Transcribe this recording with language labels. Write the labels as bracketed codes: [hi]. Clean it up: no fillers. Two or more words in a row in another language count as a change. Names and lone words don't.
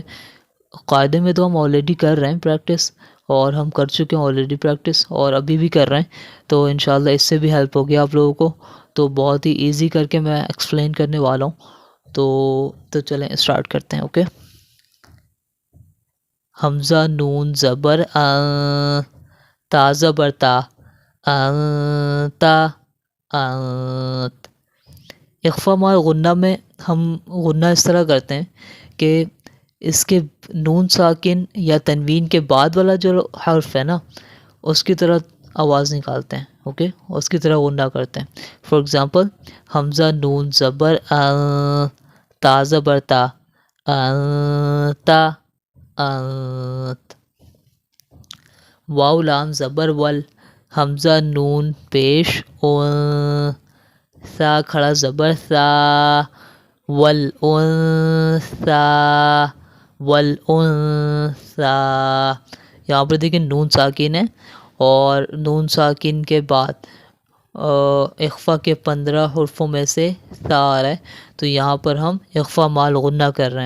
[ur] قاعدے میں تو ہم آلریڈی کر رہے ہیں پریکٹس، اور ہم کر چکے ہیں آلریڈی پریکٹس اور ابھی بھی کر رہے ہیں، تو انشاءاللہ اس سے بھی ہیلپ ہوگی آپ لوگوں کو. تو بہت ہی ایزی کر کے میں ایکسپلین کرنے والا ہوں. تو چلیں اسٹارٹ کرتے ہیں. اوکے. حمزہ نون زبر تا زبر تا، تا، انت. اخفا مال غنہ میں ہم غنہ اس طرح کرتے ہیں کہ اس کے نون ساکن یا تنوین کے بعد والا جو حرف ہے نا اس کی طرح آواز نکالتے ہیں. اوکے. اس کی طرح غنہ کرتے ہیں. [en] for example [ur] حمزہ نون زبر تا زبر تا، تا، انت. واو لام زبر ول، حمزہ نون پیش سا کھڑا زبر سا، والانثی، والانثی. یہاں پر دیکھیں نون ساکن ہے اور نون ساکن کے بعد اخفا کے 15 حرفوں میں سے سا آ رہا ہے، تو یہاں پر ہم اخفا مال غنہ کر رہے ہیں.